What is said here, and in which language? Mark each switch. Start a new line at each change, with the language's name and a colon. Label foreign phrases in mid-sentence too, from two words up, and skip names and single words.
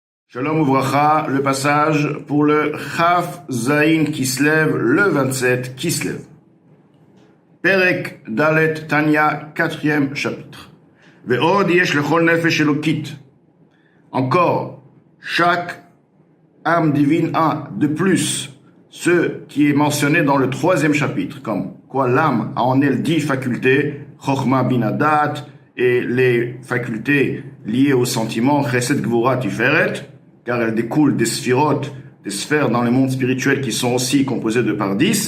Hebrew: שלום וברכה,
French: le passage pour le
Hebrew: כף זין כסלו,
French: le 27 Kislev.
Hebrew: פרק דלת Tanya,
French: 4e chapitre.
Hebrew: ועוד יש לכל נפש אלוקית.
French: Encore, chaque âme divine a de plus ce qui est mentionné dans le 3e chapitre, comme quoi l'âme a en elle 10 facultés,
Hebrew: חכמה בינה דעת,
French: et les facultés liées aux sentiments,
Hebrew: חסד גבורה תפארת,
French: car elles découlent des sphirotes, des sphères dans le monde spirituel qui sont aussi composées de par 10.